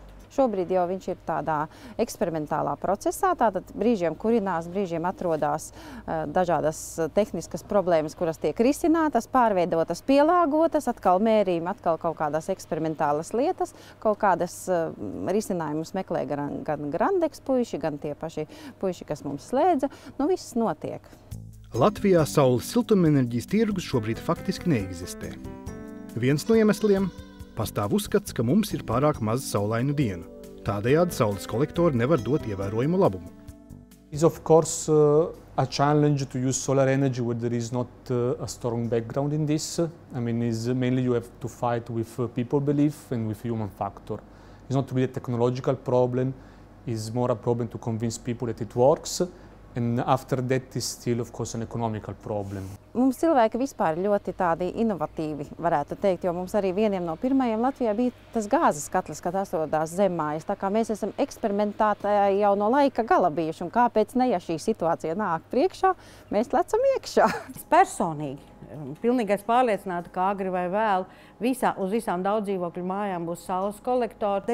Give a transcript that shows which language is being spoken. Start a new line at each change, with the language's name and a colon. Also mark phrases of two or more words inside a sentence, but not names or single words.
Latvian: Šobrīd jau viņš ir tādā eksperimentālā procesā, tātad brīžiem kurinās, brīžiem atrodās dažādas tehniskas problēmas, kuras tiek risinātas, pārveidotas, pielāgotas, atkal mērījumi, atkal kaut kādas eksperimentālas lietas, kaut kādas risinājumus meklē gan Grandeks puiši, gan tie paši puiši, kas mums slēdza. Nu, viss notiek. Latvijā saules siltumenerģijas tirgus šobrīd faktiski neeksistē. Viens no iemesliem – pastāv uzskats, ka mums ir pārāk maz saulainu dienu. Tādējādi saules kolektori nevar dot ievērojumu labumu.
English: It's of course a challenge to use solar energy where there is not a strong background in this. I mean, mainly you have to fight with people belief and with human factor. It's not really a technological problem, it's more a problem to convince people that it works. And after that is still, of course, an economical problem.
Latvian: Mums cilvēki vispār ļoti tādi inovatīvi, varētu teikt, jo mums arī vieniem no pirmajiem Latvijā bija tas gāzes katls, kad atrodās zemmājas. Tā kā mēs esam eksperimentātāji jau no laika gala bijuši, un kāpēc ne, ja šī situācija nāk priekšā, mēs lecam iekšā. Personīgi, pilnīgais pārliecināta, ka agri vai vēl, uz visām daudzdzīvokļu mājām būs saules kolektori.